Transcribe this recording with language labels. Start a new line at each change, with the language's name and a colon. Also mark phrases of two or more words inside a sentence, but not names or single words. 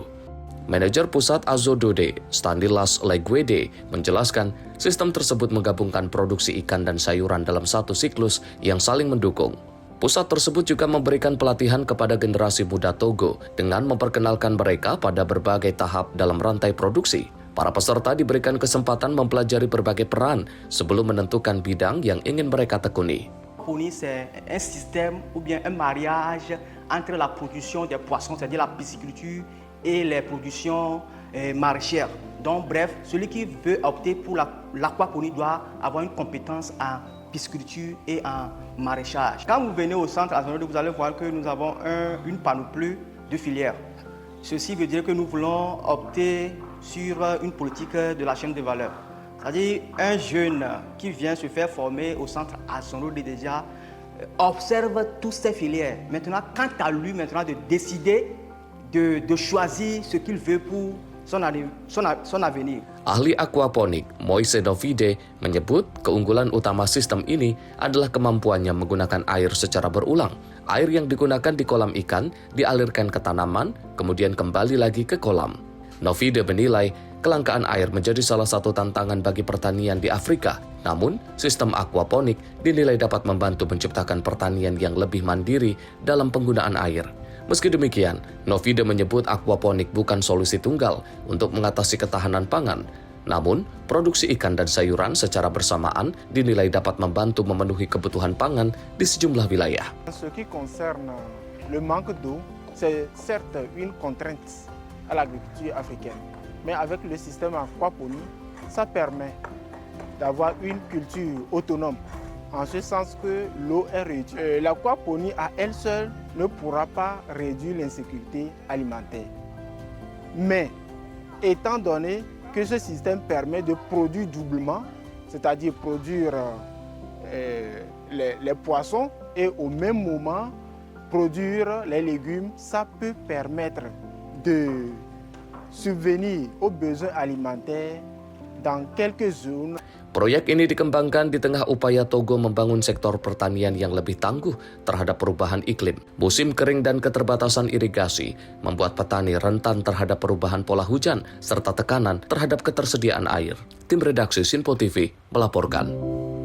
Indonesian: Manajer Pusat Azo Dode, Stanilas Legwede, menjelaskan sistem tersebut menggabungkan produksi ikan dan sayuran dalam satu siklus yang saling mendukung. Pusat tersebut juga memberikan pelatihan kepada generasi muda Togo dengan memperkenalkan mereka pada berbagai tahap dalam rantai produksi. Para peserta diberikan kesempatan mempelajari berbagai peran sebelum menentukan bidang yang ingin mereka tekuni.
French: C'est un système ou bien un mariage entre la production des poissons, c'est-à-dire la pisciculture, et les productions maraîchères. Donc bref, celui qui veut opter pour l'aquaponie doit avoir une compétence en pisciculture et en maraîchage. Quand vous venez au centre Azo Dode, vous allez voir que nous avons une panoplie de filières. Ceci veut dire que nous voulons opter sur une politique de la chaîne de valeur. C'est-à-dire un jeune qui vient se faire former au centre Azo Dode déjà observe toutes ces filières. Maintenant, quant à lui maintenant de décider de choisir ce qu'il veut pour son avenir.
Indonesian: Ahli aquaponik Moise Novide menyebut keunggulan utama sistem ini adalah kemampuannya menggunakan air secara berulang. Air yang digunakan di kolam ikan dialirkan ke tanaman, kemudian kembali lagi ke kolam. Novide menilai kelangkaan air menjadi salah satu tantangan bagi pertanian di Afrika. Namun, sistem aquaponik dinilai dapat membantu menciptakan pertanian yang lebih mandiri dalam penggunaan air. Meski demikian, Novide menyebut aquaponik bukan solusi tunggal untuk mengatasi ketahanan pangan. Namun, produksi ikan dan sayuran secara bersamaan dinilai dapat membantu memenuhi kebutuhan pangan di sejumlah wilayah.
French: Ce qui concerne le manque d'eau, c'est certes une contrainte à l'agriculture africaine. Mais avec le système aquaponie, ça permet d'avoir une culture autonome. En ce sens que l'eau est réduite. L'aquaponie à elle seule ne pourra pas réduire l'insécurité alimentaire. Mais étant donné que ce système permet de produire doublement, c'est-à-dire produire les poissons et au même moment produire les légumes, ça peut permettre de subvenir aux besoins alimentaires dans quelques zones.
Indonesian: Proyek ini dikembangkan di tengah upaya Togo membangun sektor pertanian yang lebih tangguh terhadap perubahan iklim. Musim kering dan keterbatasan irigasi membuat petani rentan terhadap perubahan pola hujan serta tekanan terhadap ketersediaan air. Tim redaksi Sinpo TV melaporkan.